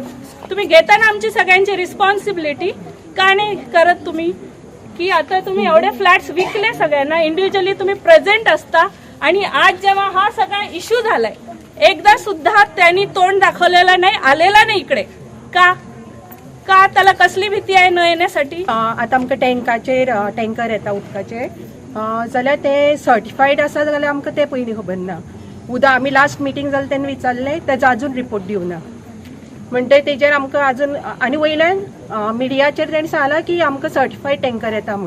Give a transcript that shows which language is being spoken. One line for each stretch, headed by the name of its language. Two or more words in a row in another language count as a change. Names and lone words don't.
Marathi: तुम्ही घेताना आमची सगळ्यांची रिस्पॉन्सिबिलिटी का नाही करत तुम्ही? की आता तुम्ही एवढे फ्लॅट्स विकले सगळ्यांना, इंडिव्हिज्युअली तुम्ही प्रेझेंट असता आणि आज जेव्हा हा सगळा इश्यू झालाय एकदा सुद्धा त्यांनी तोंड दाखवलेलं नाही, आलेला नाही इकडे. का का त्याला कसली भीती आहे न येण्यासाठी?
Konkani: आता आमकां टँकर येता उदकाचे जाल्यार ते सर्टिफाईड आसा जाल्यार आमकां ते पयलीं खबर ना. उदक आमी
English: last meeting
Konkani: जालें तेन्ना विचारलें, तेजो अजून रिपोर्ट दिवना. म्हणटकीर तेजेर आमकां अजून आनी वयल्यान मिडियाचेर तेणें सांगलां की आमकां सर्टिफाईड टँकर येता म्हणून.